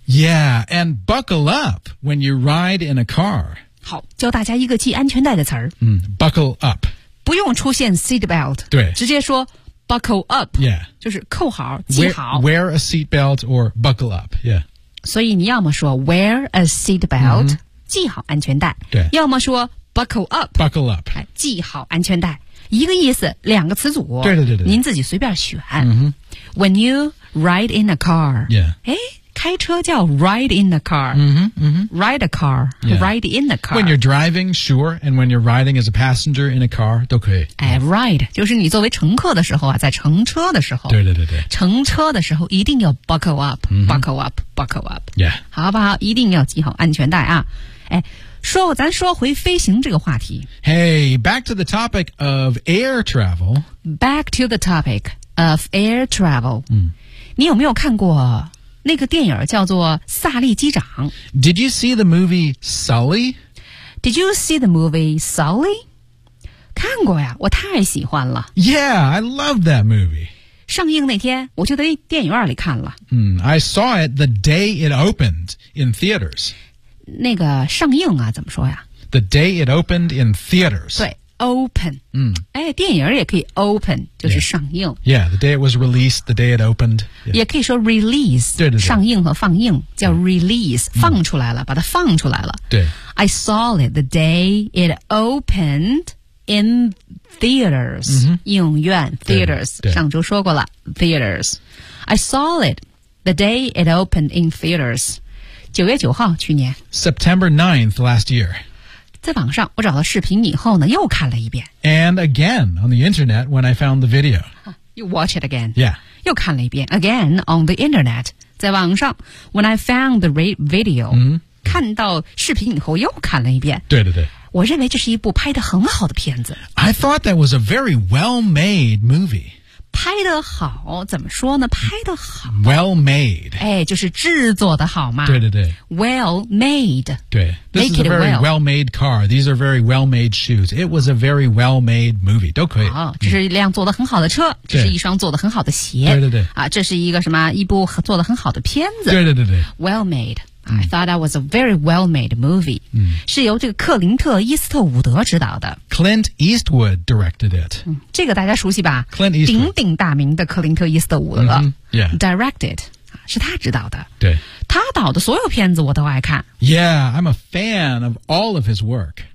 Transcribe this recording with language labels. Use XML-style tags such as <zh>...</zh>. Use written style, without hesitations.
<en>Yeah and buckle up when you ride in a car</en> <zh>好教大家一个系安全带的词、</zh> <en>Buckle up</en> <zh>不用出现 seatbelt, 对直接说</zh> <en>buckle up, yeah,</en> <zh>就是扣好系好</zh> <en>wear a seatbelt or buckle up, yeah.</en> <zh>所以你要么说</zh> <en>wear a seatbelt,</en> <zh>系好安全带对要么说</zh> <en>buckle up,</en> <zh>系好安全带一个意思两个词组对对对对您自己随便选、 mm-hmm.</zh> <en>When you ride in a car, yeah.</en> <zh>诶开车叫</zh> <en>ride in the car. Mm-hmm, mm-hmm. Ride a car,、 yeah. ride in the car. When you're driving, sure. And when you're riding as a passenger in a car,</en> <zh>都可以。哎 ,ride, 就是你作为乘客的时候啊在乘车的时候。对对对对。乘车的时候一定要</zh> <en>buckle up,、</en> <zh>mm-hmm. buckle up, buckle up.</zh> <en>Yeah.</en> <zh>好不好一定要系好安全带啊。哎说咱说回飞行这个话题。</zh> <en>Hey, back to the topic of air travel. Back to the topic of air travel.、 Mm.</en> <zh>你有没有看过那个电影叫做《萨利机长》</zh> <en>Did you see the movie Sully? Did you see the movie Sully?</en> <zh>看过呀我太喜欢了</zh> <en>Yeah, I love that movie</en> <zh>上映那天我就在电影院里看了、</zh> <en>mm, I saw it the day it opened in theaters</en> <zh>那个上映啊怎么说呀</zh> <en>The day it opened in theaters</en> <zh>对 open、 mm. 哎，电影也可以 open 就是上映</zh> <en>yeah. yeah, the day it was released, the day it oped Yeah.</en> <zh>也可以说</zh> <en>release,</en> <zh>对对对上映和放映叫 release,、嗯、放出来了、嗯、把它放出来了。对。</zh> <en>I saw it the day it opened in theaters,、嗯、</en> <zh>影院 theaters, 对对上周说过了</zh> <en>theaters. I saw it the day it opened in theaters,</en> <zh>9月9号去年。</zh> <en>September 9th last year.</en> <zh>在网上我找到视频以后呢又看了一遍。</zh> <en>And again on the internet when I found the video. You watch it again. Yeah.</en> <zh>又看了一遍</zh> <en>Again on the internet.</en> <zh>在网上</zh> <en>When I found the video,、 mm-hmm.</en> <zh>看到视频以后又看了一遍对对对我认为这是一部拍得很好的片子</zh> <en>I thought that was a very well-made movie.</en> <zh>拍得好怎么说呢拍得好</zh> <en>Well-made.</en> <zh>哎就是制作的好嘛对对对</zh> <en>Well-made. 对 This、 Make、 is a very、 well. well-made car. These are very well-made shoes. It was a very well-made movie.</en> <zh>都可以。好这是一辆做得很好的车这是一双做得很好的鞋。对对对。啊这是一个什么一部做得很好的片子。对对对对。</zh> <en>Well-made. I thought that was a very well-made movie.、嗯、</en> <zh>是由这个克林特·伊斯特伍德执导的。</zh> <en>Clint Eastwood directed it.、</en> <zh>嗯、这个大家熟悉吧</zh> <en>Clint Eastwood.</en> <zh>鼎鼎大名的克林特·伊斯特伍德。</zh> <en>Mm-hmm. Yeah. Directed.</en> <zh>是他执导的对他导的所有片子我都爱看</zh> <en>Yeah, I'm a fan of all of his work</en>